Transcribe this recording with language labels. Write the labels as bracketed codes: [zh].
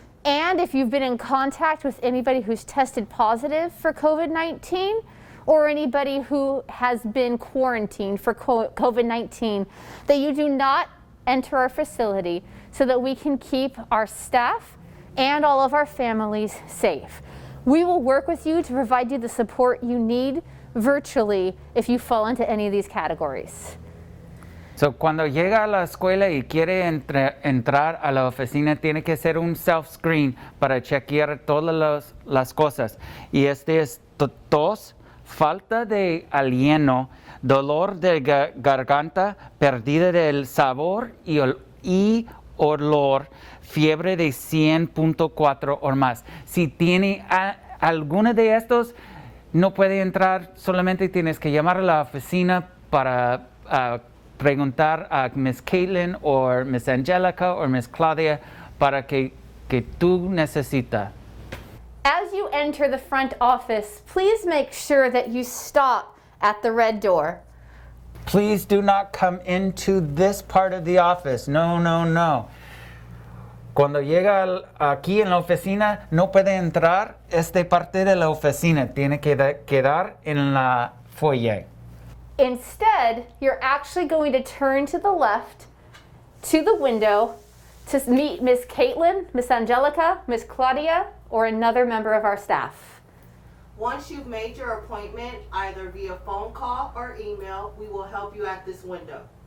[en] and if you've been in contact with anybody who's tested positive for COVID-19, or anybody who has been quarantined for COVID-19, that you do not enter our facility so that we can keep our staff and all of our families safe. We will work with you to provide you the support you need virtually if you fall into any of these categories. [es] So cuando llega a la escuela y quiere entrar a la oficina, tiene que hacer un self-screen para chequear todas las cosas. Y este es tos, falta de aliento, dolor de garganta, pérdida del sabor y olor, fiebre de 100.4 o más. Si tiene alguno de estos, no puede entrar, solamente tienes que llamar a la oficina para preguntar a Miss Caitlin o Miss Angelica o Miss Claudia para que tú necesitas. [en] As you enter the front office, please make sure that you stop at the red door. Please do not come into this part of the office. [es] No, no, no. Cuando llega aquí en la oficina, no puede entrar esta parte de la oficina. Tiene que quedar en la foyer. [en] Instead, you're actually going to turn to the left, to the window, to meet Miss Caitlin, Miss Angelica, Miss Claudia, or another member of our staff. Once you've made your appointment, either via phone call or email, we will help you at this window.